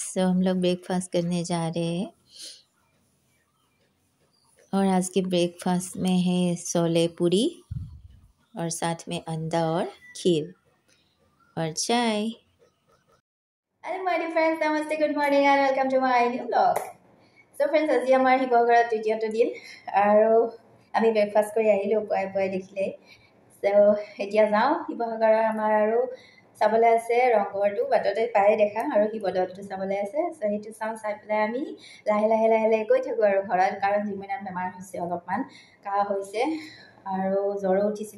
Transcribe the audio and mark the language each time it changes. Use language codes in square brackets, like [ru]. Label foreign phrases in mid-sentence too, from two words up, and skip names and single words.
[hi] तो हम लोग ब्रेकफास्ट करने जा रहे हैं और आज के ब्रेकफास्ट में है छोले पूरी और साथ में अंडा और खीर और चाय। [en] Hello my dear friends, नमस्ते, good morning and welcome to my new blog. So friends, [as] আজি আমাৰ শিৱসাগৰত তৃতীয়টো দিন আৰু আমি ব্ৰেকফাষ্ট কৰি আহিলোঁ পুৱাই পুৱাই দেখিলে। সো এতিয়া যাওঁ শিৱসাগৰৰ আমাৰ আৰু চাবলৈ আছে ৰংঘৰটো বাটতে পায়ে দেখা আৰু শিৱদৌলটো চাবলৈ আছে। সো সেইটো চাওঁ, চাই পেলাই আমি লাহে লাহে গৈ থাকোঁ আৰু ঘৰত, কাৰণ জিমুনাৰ বেমাৰ হৈছে, অলপমান কাহ হৈছে আৰু জ্বৰো উঠিছিলে।